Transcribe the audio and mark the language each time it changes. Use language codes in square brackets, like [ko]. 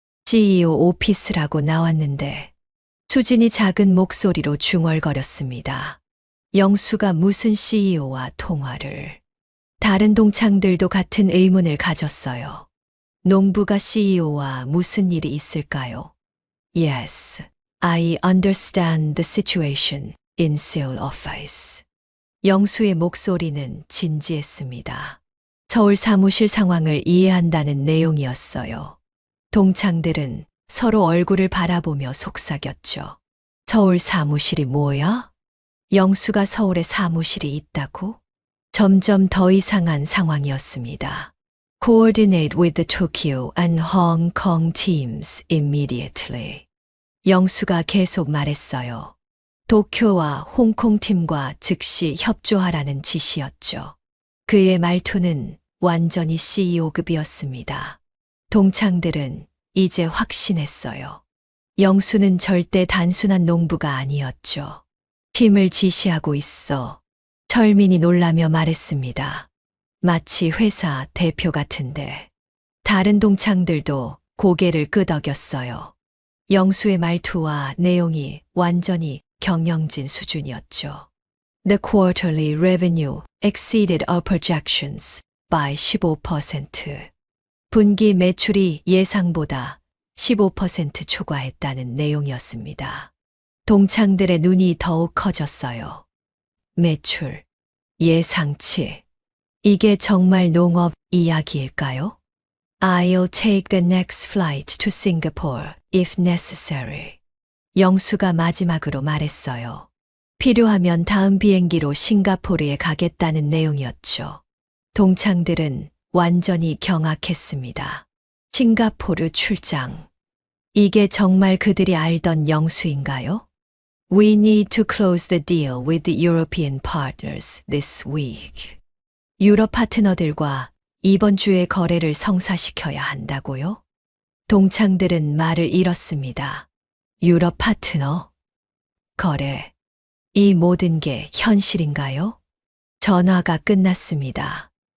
[ko] CEO 오피스라고 나왔는데 수진이 작은 목소리로 중얼거렸습니다. 영수가 무슨 CEO와 통화를? 다른 동창들도 같은 의문을 가졌어요. 농부가 CEO와 무슨 일이 있을까요? [en] Yes, I understand the situation in Seoul office. [ko] 영수의 목소리는 진지했습니다. 서울 사무실 상황을 이해한다는 내용이었어요. 동창들은 서로 얼굴을 바라보며 속삭였죠. 서울 사무실이 뭐야? 영수가 서울에 사무실이 있다고? 점점 더 이상한 상황이었습니다. [en] Coordinate with the Tokyo and Hong Kong teams immediately. [ko] 영수가 계속 말했어요. 도쿄와 홍콩 팀과 즉시 협조하라는 지시였죠. 그의 말투는 완전히 CEO급이었습니다. 동창들은 이제 확신했어요. 영수는 절대 단순한 농부가 아니었죠. 팀을 지시하고 있어. 철민이 놀라며 말했습니다. 마치 회사 대표 같은데. 다른 동창들도 고개를 끄덕였어요. 영수의 말투와 내용이 완전히 경영진 수준이었죠. [en] The quarterly revenue exceeded our projections by 15%. [ko] 분기 매출이 예상보다 15% 초과했다는 내용이었습니다. 동창들의 눈이 더욱 커졌어요. 매출, 예상치. 이게 정말 농업 이야기일까요? [en] I'll take the next flight to Singapore if necessary. [ko] 영수가 마지막으로 말했어요. 필요하면 다음 비행기로 싱가포르에 가겠다는 내용이었죠. 동창들은 완전히 경악했습니다. 싱가포르 출장. 이게 정말 그들이 알던 영수인가요? [en] We need to close the deal with the European partners this week. [ko] 유럽 파트너들과 이번 주에 거래를 성사시켜야 한다고요? 동창들은 말을 잃었습니다. 유럽 파트너? 거래. 이 모든 게 현실인가요? 전화가 끝났습니다.